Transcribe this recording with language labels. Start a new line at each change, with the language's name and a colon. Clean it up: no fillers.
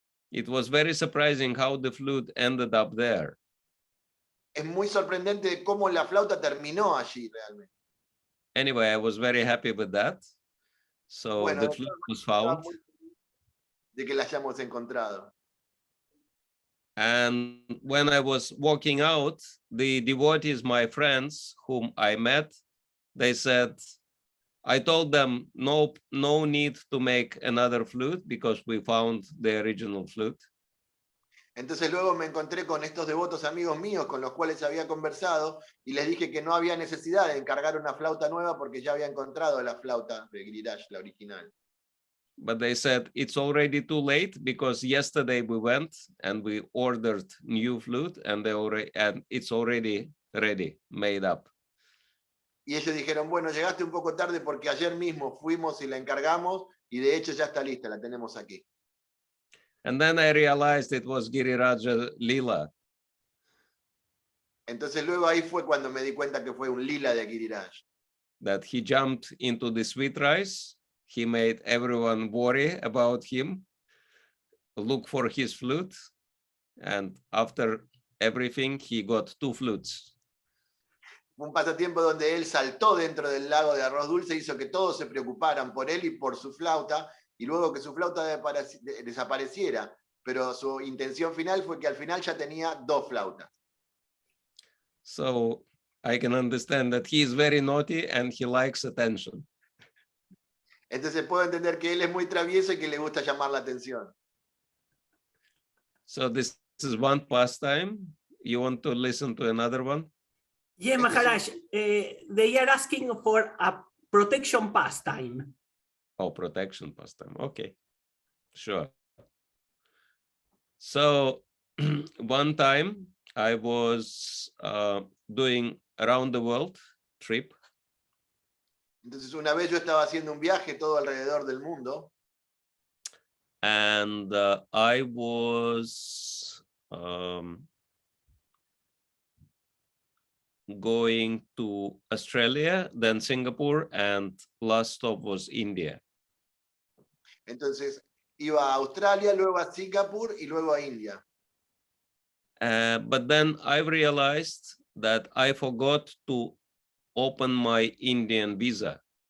English: It was very surprising how the flute ended up there.
Spanish: Es muy sorprendente cómo la flauta terminó allí realmente.
English: Anyway, I was very happy with that. So
Spanish: Bueno,
English: the flute was found.
Spanish: De que la hayamos encontrado.
English: And when I was walking out, the devotees, my friends, whom I met, they said, I told them, no need to make another flute because we found the original flute.
Spanish: Entonces luego me encontré con estos devotos amigos míos con los cuales había conversado y les dije que no había necesidad de encargar una flauta nueva porque ya había encontrado la flauta de Giriraj, la original.
English: But they said it's already too late because yesterday we went and we ordered new flute and it's already ready, made up.
Spanish: Y ellos dijeron, bueno, llegaste un poco tarde porque ayer mismo fuimos y la encargamos y de hecho ya está lista, la tenemos aquí.
English: And then I realized it was Giriraja Lila.
Spanish: Entonces luego ahí fue cuando me di cuenta que fue un lila de Giriraj.
English: That he jumped into the sweet rice. He made everyone worry about him, look for his flute. And after everything, he got 2 flutes.
Spanish: Un pasatiempo donde él saltó dentro del lago de arroz dulce, hizo que todos se preocuparan por él y por su flauta, y luego que su flauta desapareciera, pero su intención final fue que al final ya tenía 2 flautas.
English: So I can understand that he is very naughty and he likes attention.
Spanish: Entonces puedo entender que él es muy travieso y que le gusta llamar la atención.
English: So this is one pastime. You want to listen to another one? Yeah, Maharaj, they are asking for a protection pastime. Oh, protection pastime. Okay, sure. So one time I was doing around the world trip.
Spanish: Entonces una vez yo estaba haciendo un viaje todo alrededor del mundo.
English: And I was going to Australia, then Singapore, and last stop was India.
Spanish: Entonces iba a Australia, luego a Singapur y luego a India.
English: But then I realized that I forgot to open my Indian visa.